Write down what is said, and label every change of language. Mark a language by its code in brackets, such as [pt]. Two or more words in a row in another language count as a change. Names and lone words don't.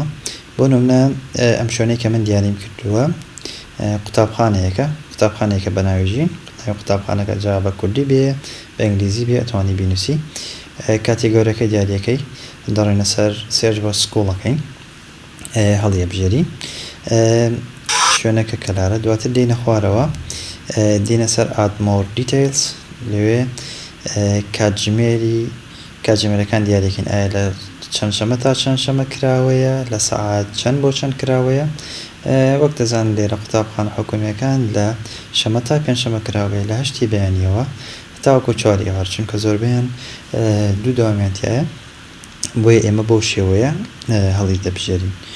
[ckb] بۆ نمونە ئەم شوێنەی کە من دیاریم کردووە قوتابخانەیەکە بە ناویژی قوتابخانەکە، جا بە کوردی بێ بە ئینگلیزی بێ ئەتوانی بینووسی. کاتێگۆریەکەی دیاریەکەی دەڕێنە سەر سێرچ بۆ سکوڵەکەین، هەڵیەبژێری شوێنەکە کەلارە. دواتر دێنە خوارەوە، دێنە سەر [en] add more details، [ckb] لەوێ کاتژمێرەکان دیاریەکەین، ئایا لە چەند شەمە تا چەند شەمە کراوەیە، لە سەعات چەند بۆ چەند کراوەیە. وەک دەزانن لێرە قوتابخانە حکوومیەکان لە شەمە تا پێنجشەمە کراوەیە، لە 8 بەیانیەوە تاوەکو 4 ئێوار، چونکە زۆربیان دوو داوامیانتیایە، بۆیە ئێمە بەو شێوەیە هەڵی دەبژێرین.